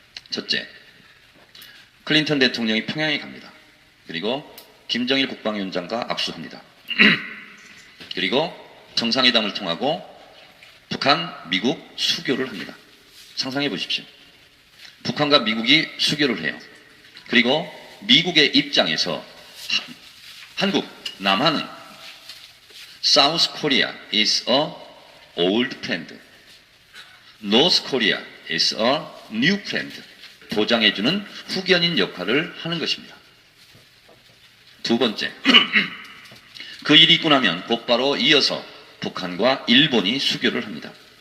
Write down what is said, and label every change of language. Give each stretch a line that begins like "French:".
Korean: 첫째, 클린턴 대통령이 평양에 갑니다. 그리고 김정일 국방위원장과 악수합니다. 그리고 정상회담을 통하고 북한, 미국 수교를 합니다. 상상해 보십시오. 북한과 미국이 수교를 해요. 그리고 미국의 입장에서 한국, 남한은
English: South Korea is a old friend. North Korea is a new friend.
Korean: 보장해주는 후견인 역할을 하는 것입니다. 두 번째, 그 일이 있고 나면 곧바로 이어서 북한과 일본이 수교를 합니다.